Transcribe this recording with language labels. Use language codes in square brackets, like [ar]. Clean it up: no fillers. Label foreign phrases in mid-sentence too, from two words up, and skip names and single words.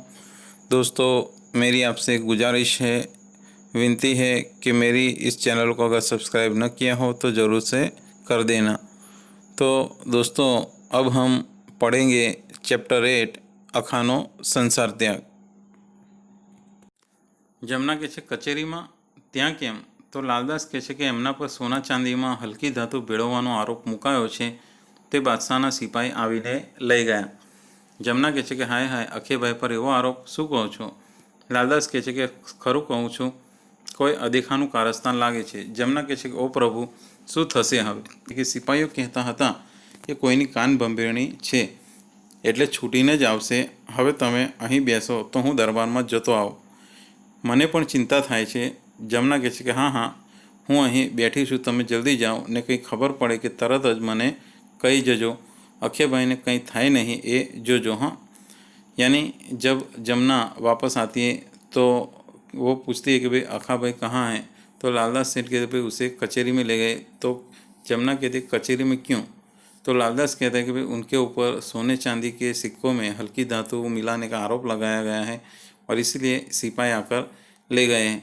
[hi] दोस्तों, मेरी आपसे एक गुजारिश है, विनती है कि मेरी इस चैनल को अगर सब्सक्राइब न किया हो तो ज़रूर से कर देना। तो दोस्तों, अब हम पढ़ेंगे चैप्टर 8 अखानो संसार त्याग। [gu] જમના કહે છે કચેરીમાં ત્યાં કેમ? તો લાલદાસ કહે છે કે એમના પર સોના ચાંદીમાં હલકી ધાતુ ભેળવવાનો આરોપ મુકાયો છે, તે બાદશાહના સિપાહી આવીને લઈ ગયા। જમના કહે છે કે હાય હાય, અખેભાઈ પર એવો આરોપ શું કહો છો? લાલદાસ કહે છે કે ખરું કહું છું, કોઈ અદેખાનું કારસ્થાન લાગે છે। જમના કહે છે કે ઓ પ્રભુ, શું થશે હવે? કે સિપાહીઓ કહેતા હતા કે કોઈની કાન ભંભેરણી છે એટલે છૂટીને જ આવશે। હવે તમે અહીં બેસો તો હું દરબારમાં જતો આવું, મને પણ ચિંતા થાય છે। જમના કહે છે કે હા હા, હું અહીં બેઠી છું, તમે જલ્દી જાઓ ને કંઈ ખબર પડે કે તરત જ મને કહી જજો। અખેભાઈને કંઈ થાય નહીં એ જોજો। [hi] हाँ, यानी जब जमुना वापस आती है तो वो पूछती है कि भाई अखा भाई कहाँ हैं? तो लालदास सेठ कहते भाई उसे कचहरी में ले गए। तो जमुना कहती कचहरी में क्यों? तो लालदास कहता है कि भाई उनके ऊपर सोने चांदी के सिक्कों में हल्की धातु मिलाने का आरोप लगाया गया है और इसीलिए सिपाही आकर ले गए हैं।